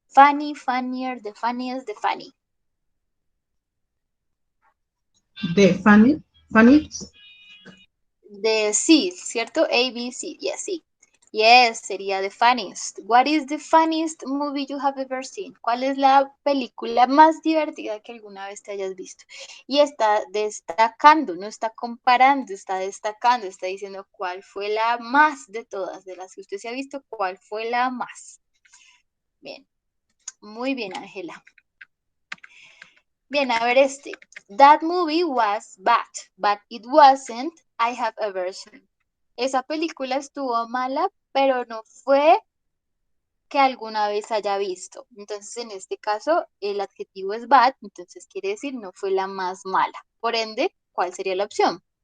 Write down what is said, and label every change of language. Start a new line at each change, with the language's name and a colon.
English: Funny, funnier, the funniest, the funny. de Fanny. Fanny.
Spanish: De C, ¿cierto? A, B, C. Yes, sí. Yes, sería the funniest.
English: What is the funniest movie you have ever seen?
Spanish: ¿Cuál es la película más divertida que alguna vez te hayas visto? Y está destacando, no está comparando, está destacando, está diciendo cuál fue la más de todas, de las que usted se ha visto, cuál fue la más. Bien, muy bien, Ángela. Bien, a ver este.
English: That movie was bad, but it wasn't I have ever seen.
Spanish: Esa película estuvo mala, pero no fue que alguna vez haya visto. Entonces, en este caso, el adjetivo es bad, entonces quiere decir no fue la más mala. Por ende, ¿cuál sería la opción?